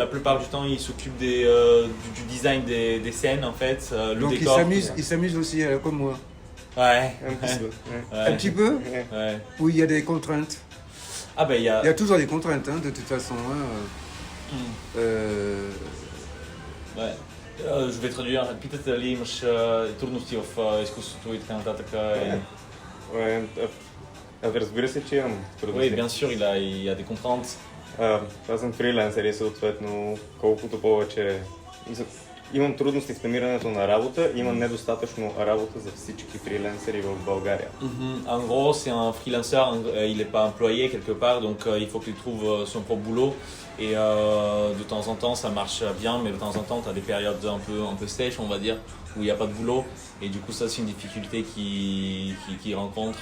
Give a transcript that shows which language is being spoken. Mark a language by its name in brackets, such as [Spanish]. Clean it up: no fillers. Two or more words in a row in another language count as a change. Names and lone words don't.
[French] la plupart du temps, il s'occupe du design des scènes en fait. Le Donc décor. il s'amuse aussi comme moi. Ouais. Un petit peu. Ouais. Un petit peu. Ouais. Oui, il y a des contraintes. Ah ben il y a. Il y a toujours des contraintes, hein, de toute façon. Ouais. Je vais traduire. [Bulgarian] Питате ли имаш трудности в изкуството и така нататък. Разбира се, че имам [French] Oui, [Bulgarian] трудности. [French] bien sûr, il y a des contraintes. [Bulgarian] Аз съм фрилансър и съответно колкото повече имам трудности в намирането на работа, имам недостатъчно работа за всички фрилансъри в България. [French] En gros, c'est un freelancer, il n'est pas employé quelque part, donc il faut qu'il trouve son propre boulot. Et de temps en temps, ça marche bien, mais de temps en temps, tu as des périodes un peu sèches, on va dire, où il n'y a pas de boulot. Et du coup, ça, c'est une difficulté qu'il rencontre.